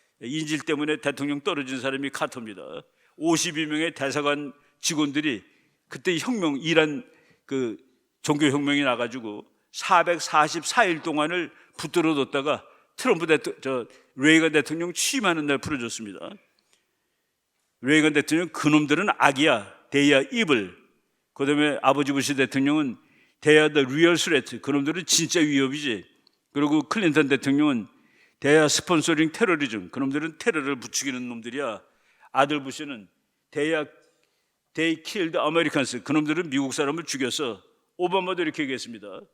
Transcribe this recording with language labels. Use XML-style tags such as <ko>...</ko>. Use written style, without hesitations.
<ko>인질 때문에 대통령 떨어진 사람이 카터입니다. 52명의 대사관 직원들이 그때 혁명, 이란 그 종교혁명이 나가지고 444일 동안을 붙들어 뒀다가 트럼프 레이건 대통령 취임하는 날 풀어줬습니다. 레이건 대통령 그놈들은 악이야.</ko> <en>They are evil.</en> <ko>그 다음에 아버지 부시 대통령은</ko> <en>They are the real threat.</en> <ko>그놈들은 진짜 위협이지. 그리고 클린턴 대통령은</ko> <en>They are sponsoring terrorism.</en> <ko>그놈들은 테러를 부추기는 놈들이야. 아들 부시는</ko> <en>They killed Americans.</en> <ko>그놈들은 미국 사람을 죽였어. 오바마도 이렇게 얘기했습니다.</ko>